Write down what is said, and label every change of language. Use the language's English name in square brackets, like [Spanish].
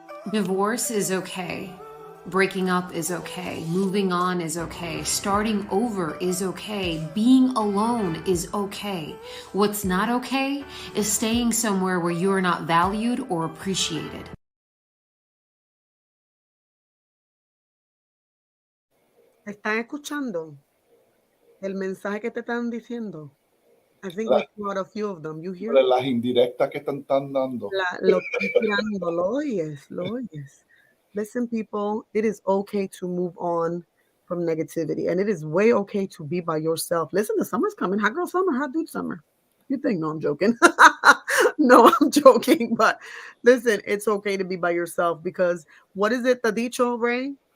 [English] Divorce is okay. Breaking up is okay. Moving on is okay. Starting over is okay. Being alone is okay. What's not okay is staying somewhere where you are not valued or appreciated. [Spanish] ¿Están escuchando el mensaje que te están diciendo? [English] I think we got a few of them. You hear? [Spanish] Las indirectas que están dando. Lo están tirando. Lo oyes. [English] Listen, people, it is okay to move on from negativity, and it is way okay to be by yourself. Listen, the summer's coming. Hot girl summer, hot dude summer. You think, no, I'm joking. No, I'm joking. But listen, it's okay to be by yourself, because what is it, the dicho, Ray?